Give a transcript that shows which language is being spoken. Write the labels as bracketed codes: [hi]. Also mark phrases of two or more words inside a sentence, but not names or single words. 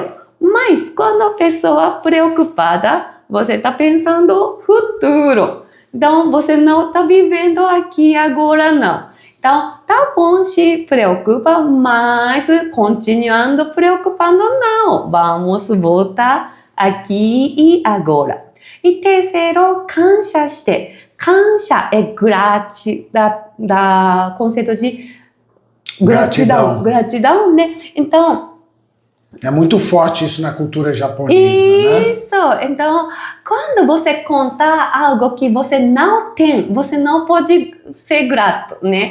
[pt] Mas quando a pessoa preocupada, você está pensando futuro. Então, você não está vivendo aqui agora, não. Então, tá bom, se preocupa, mas continuando preocupando, não. Vamos voltar aqui e agora. E terceiro, [ja] 感謝して。 [pt] 感謝 é da conceito de gratidão, né? Então, é muito forte isso na cultura japonesa, isso, né? Então, quando você conta algo que você não tem, você não pode ser grato, né?